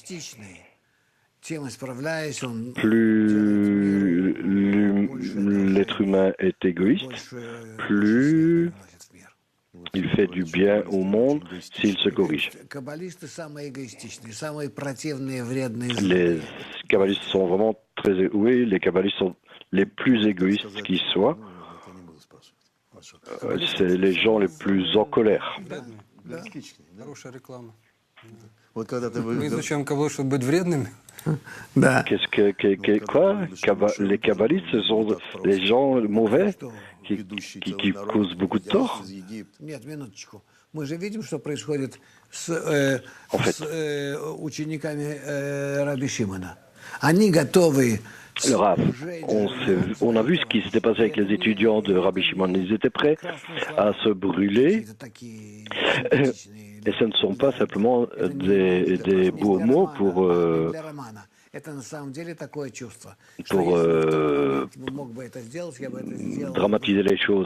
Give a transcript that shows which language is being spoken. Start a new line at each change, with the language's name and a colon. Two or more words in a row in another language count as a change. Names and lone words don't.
French: Plus l'être humain est égoïste, plus il fait du bien au monde s'il se corrige. Les kabbalistes sont vraiment très... Oui, les kabbalistes sont les plus égoïstes qui soient, c'est les gens les plus en colère.
Russian: Хорошая реклама. Вот когда ты Мы изучаем кого, чтобы быть вредными. Да.
French: Quoi Les kabbalistes, ce sont les gens mauvais qui causent beaucoup de tort.
Russian: Нет, минуточку. Мы же видим, что происходит с учениками Раби Шимона. Они готовы...
French: Le Rav, on a vu ce qui s'était passé avec les étudiants de Rabbi Shimon. Ils étaient prêts à se brûler. Et ce ne sont pas simplement des beaux mots pour dramatiser les choses.